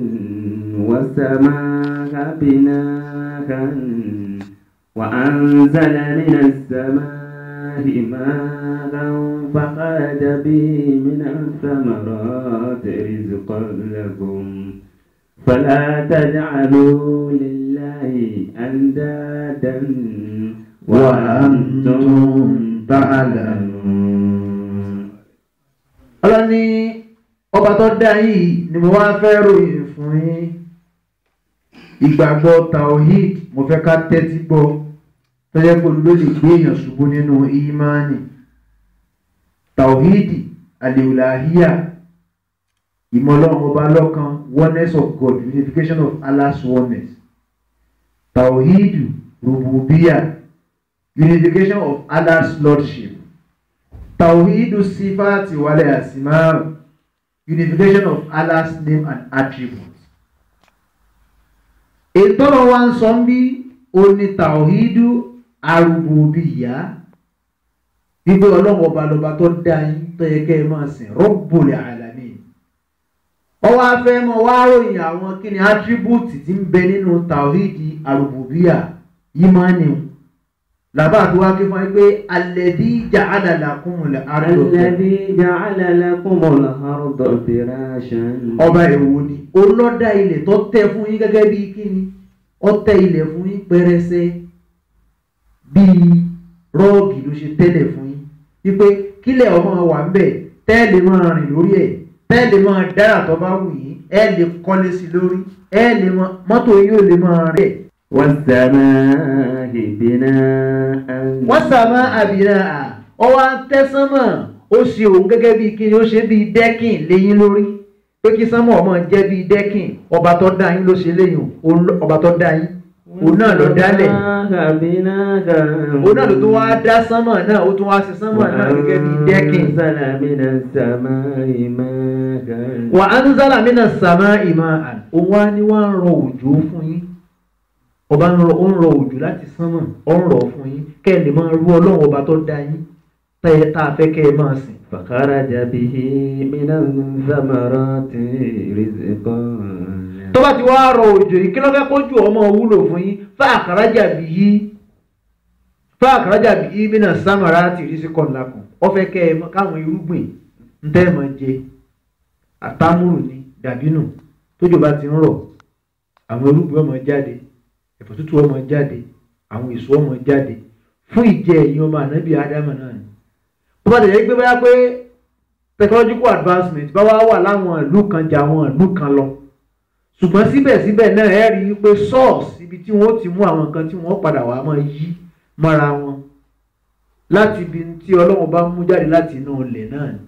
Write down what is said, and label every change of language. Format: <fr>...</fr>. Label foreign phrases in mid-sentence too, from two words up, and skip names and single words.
<ar>والسماء بناءً وأنزل من السماء ماء فأخرج به من الثمرات رزقا لكم فلا تجعلوا لله أندادا وأنتم تعلمون.</ar> <yo>Allah ní ọba tó dá yìí ni mo wá fẹ́ ròyìn fún yín. Ìgbàgbọ́ tawhid mo fẹ́ ká tẹ́tí gbọ́ tó jẹ́ pé ló lè gbé èèyàn ṣubú nínú ìmánì.</yo> <ar>توحيد الألوهية,</ar> <yo>ìmọ̀ Ọlọ́run ọba lọ́kan,</yo> <en>oneness of God, unification of Allah's oneness.</en> <ar>توحيد الربوبية,</ar> <en>unification of Allah's lordship.</en> <ar>توحيد الصفات والأسماء,</ar> <en>unification of Allah's name and attributes.</en> <yo>Ìtọ́rọ̀ wa ń sọ bí oní</yo> <ar>توحيد الربوبية,</ar> <yo>wípé Ọlọ́run ọba lọba tó dá yín tó yẹ kẹ́ ẹ máa sìn,</yo> <ar>رب العالمين.</ar> <yo>Ọwọ́ afẹ́ mọ́ wá ròyìn àwọn kí ni attributes tí ń bẹ nínú</yo> <ar>توحيد الربوبية</ar> <yo>ìmánì. Làbá àti wá kí fún ẹ pé</yo> <ar>الذي جعل لكم الأرض. الذي جعل لكم الأرض فراشا.</ar> <yo>Ọba èwo ni olódà ilẹ̀ tó tẹ́ fún yín gẹ́gẹ́ bí kíni, ó tẹ́ ilẹ̀ fún yín pẹrẹsẹ bí rọ́ọ̀gì ló ṣe tẹ́lẹ̀ fún yín wípé kílẹ̀ ọmọ wà ń bẹ̀ tẹ́lẹ̀ máa rìn lórí ẹ̀, tẹ́lẹ̀ máa dára tó bá wù yín, ẹ lè kọ́lé sí lórí, ẹ lè mọ́tò yóò lè máa rẹ̀.</yo> <ar>والسماء بناءً. والسماء بناءً.</ar> <yo>Ọwọ́ tẹ́sánmọ̀ ó ṣe òun gẹ́gẹ́ bí kíni, ó ṣe bí dẹ́kìn léyìn lórí, pé kí sánmọ̀ ọmọ jẹ́ bí dẹ́kìn. Ọba tó dá yín ló ṣe léyìn, ọba tó dá yín òun náà ló dálẹ̀, òun náà ló tó wá dá sánmọ̀ náà, ó tún wá ṣe sánmọ̀ náà gẹ́gẹ́ bí dẹ́kìn.</yo> <ar>وأنزل من السماء ماء.</ar> <yo>Òun wá ní wá ń rọ òjò fún yín. Ọba ń rọ òjò láti sánmọ̀, ó ń rọ̀ fún yín kẹ́ ẹ lè máa rú Ọlọ́run ọba tó dá yín tá a fẹ́ kẹ́ ẹ máa sìn.</yo> <ar>فخرج به من الثمرات رزقا.</ar> <yo>Tó bá ti wá rọ òjò yìí kí ló fẹ́ kójú ọmọ wúlò fún yín.</yo> <ar>فأخرج به من الثمرات رزقا لكم.</ar> <yo>Ó fẹ́ kẹ́ ẹ káwọn irúgbìn ń tẹ́ ẹ máa jẹ, àtàmúrù ni dàbínù, tójò bá ti ń rọ̀ àwọn irúgbìn ọmọ jáde, ẹ̀fọ́ tútù ọmọ jáde, àwọn èso ọmọ jáde fún ìjẹ ẹ̀yin ọmọ ànábì Ádámù náà ni. Tó bá tẹ̀lé pé báyá pé</yo> <en>technological advancement</en> <yo>bá wá wà láwọn ìlú kan jà àwọn ìlú kan lọ, ṣùgbọ́n síbẹ̀síbẹ̀ náà ẹ rí i pé source ibi tí wọ́n ti mú àwọn nǹkan tí wọ́n padà wá máa yí mọ́ra wọn láti ibi tí Ọlọ́run bá mú jáde láti inú ilẹ̀ náà ni.</yo>